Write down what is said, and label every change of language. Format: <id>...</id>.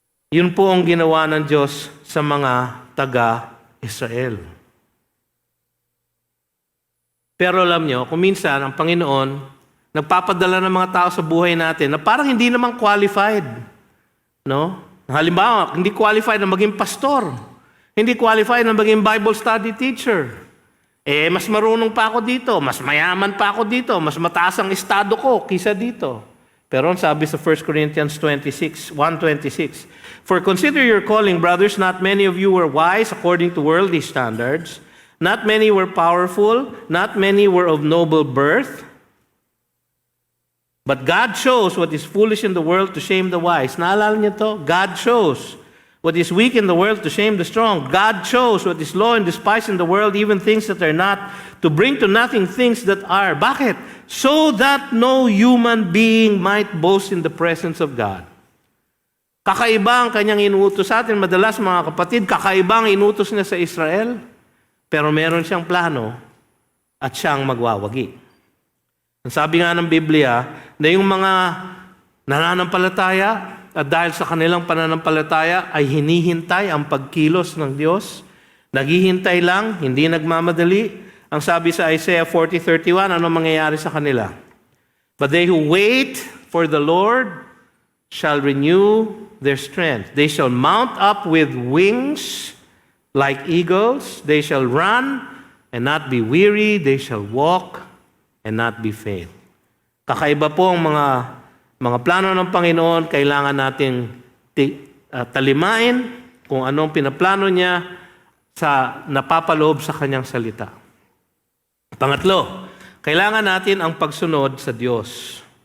<tl>Yun po ang ginawa ng Diyos sa mga taga-Israel. Pero alam nyo, kung minsan ang Panginoon nagpapadala ng mga tao sa buhay natin na parang hindi naman qualified. No? Halimbawa, hindi qualified na maging pastor. Hindi qualified na maging Bible study teacher. Mas marunong pa ako dito, mas mayaman pa ako dito, mas mataas ang estado ko kisa dito. Pero ang sabi sa</tl> <en>1 Corinthians 1:26, "For consider your calling, brothers, not many of you were wise according to worldly standards, not many were powerful, not many were of noble birth. But God chose what is foolish in the world to shame the wise."</en> <tl>Naalala niyo to?</tl> <en>God chose what is weak in the world to shame the strong. God chose what is low and despised in the world, even things that are not, to bring to nothing things that are.</en> <tl>Bakit?</tl> <en>So that no human being might boast in the presence of God.</en> <tl>Kakaiba ang kanyang inuutos sa atin. Madalas, mga kapatid, kakaiba ang inuutos niya sa Israel. Pero meron siyang plano at siyang magwawagi. Ang sabi nga ng Biblia, na yung mga nananampalataya, at dahil sa kanilang pananampalataya ay hinihintay ang pagkilos ng Diyos. Naghihintay lang, hindi nagmamadali. Ang sabi sa Isaiah 40:31, ano mangyayari sa kanila?</tl> <en>"But they who wait for the Lord shall renew their strength. They shall mount up with wings like eagles. They shall run and not be weary. They shall walk and not be faint."</en> <tl>Kakaiba po ang mga plano ng Panginoon. Kailangan nating talimain kung anong pinaplano niya sa napapaloob sa kanyang salita. Pangatlo, kailangan natin ang pagsunod sa Diyos.</tl>